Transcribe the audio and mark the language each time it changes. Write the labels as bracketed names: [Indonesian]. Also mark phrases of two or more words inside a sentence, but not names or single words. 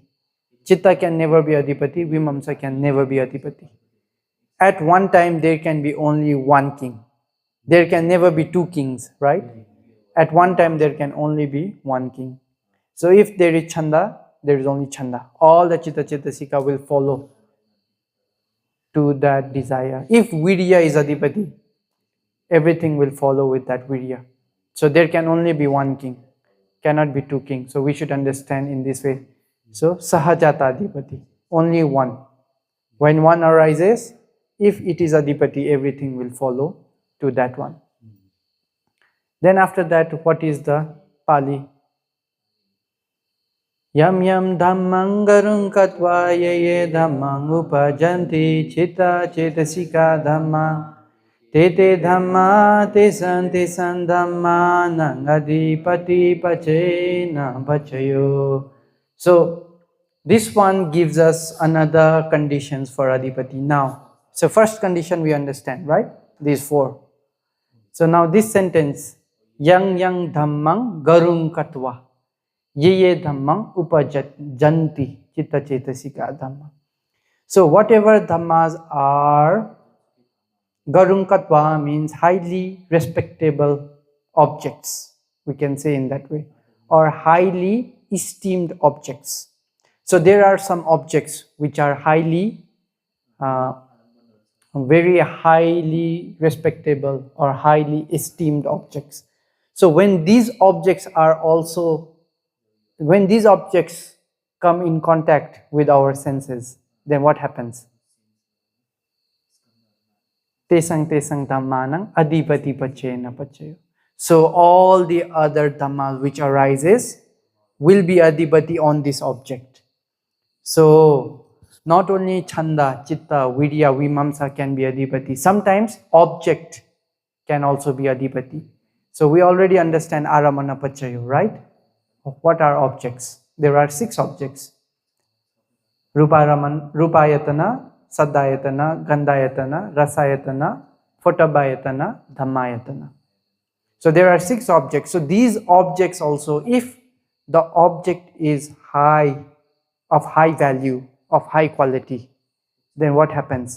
[English] Chitta can never be Adipati, Vimamsa can never be Adipati. At one time, there can be only one king. There can never be 2 kings, right? At one time, there can only be 1 king. So if there is chanda, there is only chanda. All the [Pali] chitta chetasika [English] will follow to that desire. If virya is adipati, everything will follow with that virya. So there can only be 1 king, cannot be 2 kings. So we should understand in this way. So [Pali] sahajata adipati, [English] only one. When one arises, if it is adipati, everything will follow to that one. Then after that, what is the Pali? [Pali] Yam yam dhammang garung katva ye ye dhammang upajanti chitta chetasika dhamma Te te dhamma te san dhamma nang adipati pachena pachayo. [English] So this one gives us another conditions for adipati. Now, so first condition we understand, right? These four. So now this sentence, [Pali] yang yang dhammang garung katva, ye ye dhammang upajanti chitta chetasika dhamma. [English] So whatever dhammas are, [Pali] garung katva [English] means highly respectable objects, we can say in that way, or highly esteemed objects. So there are some objects which are highly uh, very highly respectable or highly esteemed objects. So when these objects come in contact with our senses, then what happens? [Pali] Tesang tesang dhammanang adipati pachena pachayo. [English] So all the other dhammas which arises will be adipati on this object. So not only [Pali] chanda, chitta, virya, vimamsa [English] can be adipati. Sometimes object can also be adipati. So we already understand [Pali] aramana pachayo, [English] right? What are objects? There are 6 objects. [Pali] Rupayatana, saddayatana, gandhayatana, rasayatana, photabhayatana, dhammayatana. [English] So there are 6 objects. So these objects also, if the object is of high value, of high quality, then what happens?